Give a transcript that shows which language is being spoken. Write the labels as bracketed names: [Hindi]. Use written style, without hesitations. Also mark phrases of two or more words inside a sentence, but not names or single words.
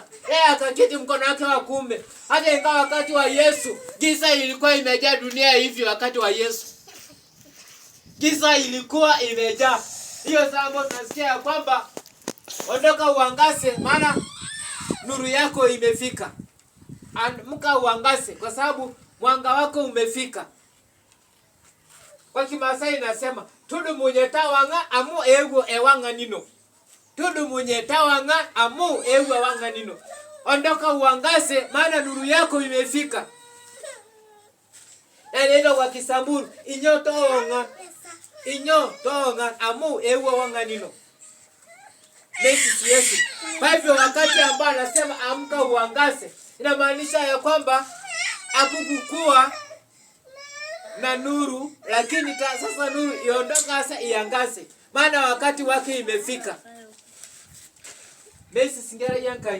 [Swahili] Yeye akaketi mkono wake wa kuume. Hata ingawa wakati wa Yesu giza ilikuwa imejaa dunia hivi, wakati wa Yesu giza ilikuwa imejaa. Hiyo sababu tunasikia kwamba ondoka uangaze, maana nuru yako imefika. Amka uangaze kwa sababu mwanga wako umefika. Kwa Kimasai inasema [Masai] tudu mwenye tawanga amu ewu ewanga nino. Tudu mwenye tawanga amu ewu ewanga nino. [Swahili] Ondoka uangaze, maana nuru yako imefika. Neno kwa Kisamburu [Samburu] inyo toonga amu ewu ewanga nino. [Swahili] Yesu. Kwa hivyo wakati ambao anasema amka uangaze, inamaanisha ya kwamba hakukuwa na nuru, lakini sasa nuru iondoka sasa iangaze, maana wakati wake imefika. [Masai] Singera yankai.